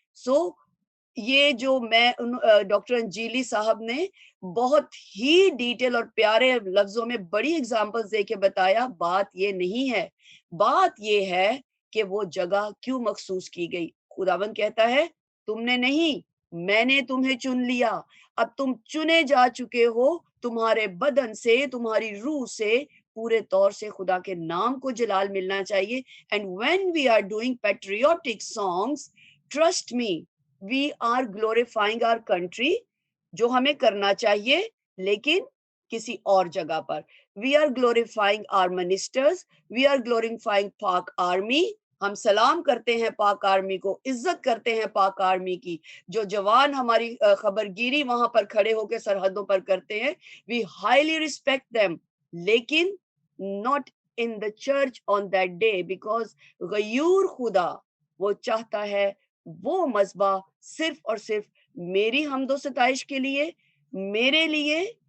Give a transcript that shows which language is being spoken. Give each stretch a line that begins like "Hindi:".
Urdu: سو یہ جو میں ڈاکٹر انجیلی صاحب نے بہت ہی ڈیٹیل اور پیارے لفظوں میں بڑی ایگزامپلز دے کے بتایا، بات یہ نہیں ہے، بات یہ ہے کہ وہ جگہ کیوں مخصوص کی گئی. خداوند کہتا ہے، تم نے نہیں، میں نے تمہیں چن لیا، اب تم چنے جا چکے ہو، تمہارے بدن سے, تمہاری روح سے پورے طور سے خدا کے نام کو جلال ملنا چاہیے.
English: And when we are doing patriotic songs, trust me, we are glorifying our country,
Urdu: جو ہمیں کرنا چاہیے لیکن کسی اور جگہ پر.
English: We are glorifying our ministers, we are glorifying Pak army.
Urdu: ہم سلام کرتے ہیں پاک آرمی کو, عزت کرتے ہیں پاک آرمی کی, جو جوان ہماری خبرگیری وہاں پر کھڑے ہو کے سرحدوں پر کرتے ہیں.
English: We highly respect them,
Urdu: لیکن
English: not in the church on that day, because
Urdu: غیور خدا وہ چاہتا ہے وہ مذبح صرف اور صرف میری حمد و ستائش کے لیے, میرے لیے.